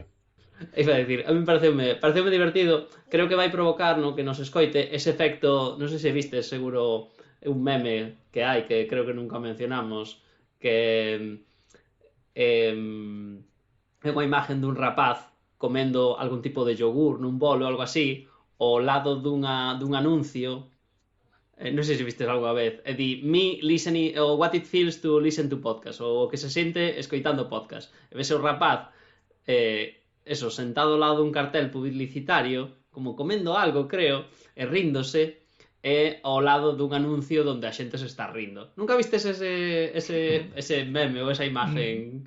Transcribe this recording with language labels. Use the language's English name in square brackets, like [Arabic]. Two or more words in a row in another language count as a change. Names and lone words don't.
[Galician] Iba a dicir, a mí pareceume divertido. Creo que vai provocar no que nos escoite ese efecto, non sei se viste, seguro un meme que hai, que creo que nunca mencionamos, que é unha imagen dun rapaz comendo algún tipo de yogur nun bolo ou algo así, ao lado dun anuncio. Non sei se vistes algo a vez. E di, [English] me listening, or what it feels to listen to podcast, [Galician] ou o que se sente escoitando podcast. E ves o rapaz, sentado ao lado dun cartel publicitario, como comendo algo, creo, e ríndose, e ao lado dun anuncio onde a xente se está rindo. Nunca vistes ese meme ou esa imagen?